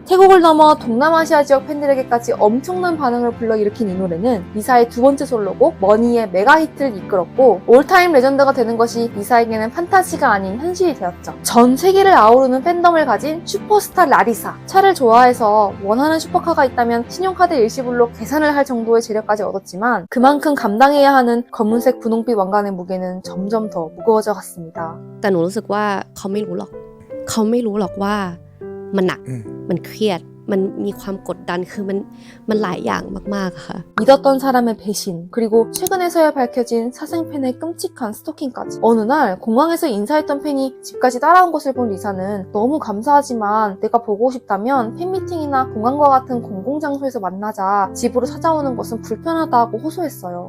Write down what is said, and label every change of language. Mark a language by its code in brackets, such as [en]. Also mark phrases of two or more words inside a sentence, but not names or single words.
[ko] 태국을 넘어 동남아시아 지역 팬들에게까지 엄청난 반응을 불러일으킨 이 노래는 리사의 두 번째 솔로곡 머니의 메가 히트를 이끌었고 올타임 레전드가 되는 것이 리사에게는 판타지가 아닌 현실이 되었죠. 전 세계를 아우르는 팬덤을 가진 슈퍼스타 라리사. 차를 좋아해서 원하는 슈퍼카가 있다면 신용카드 일시불로 계산을 할 정도의 재력까지 얻었지만 그만큼 감당해야 하는 검은색 분홍빛 왕관의 무게는 점점 더 무거워져 갔습니다. [th] แต่หนูรู้สึกว่าเขาไม่รู้หรอกเขาไม่รู้หรอกว่ามันหนักมันเครียดมันมีความกดดันคือมันหลายอย่างมากๆอะค่ะ [ko] 믿었던 사람의 배신, 그리고 최근에서야 밝혀진 사생팬의 끔찍한 스토킹까지. 어느 날 공항에서 인사했던 팬이 집까지 따라온 것을 본 리사는 너무 감사하지만 내가 보고 싶다면 팬미팅이나 공항과 같은 공공장소에서 만나자 집으로 찾아오는 것은 불편하다고 호소했어요.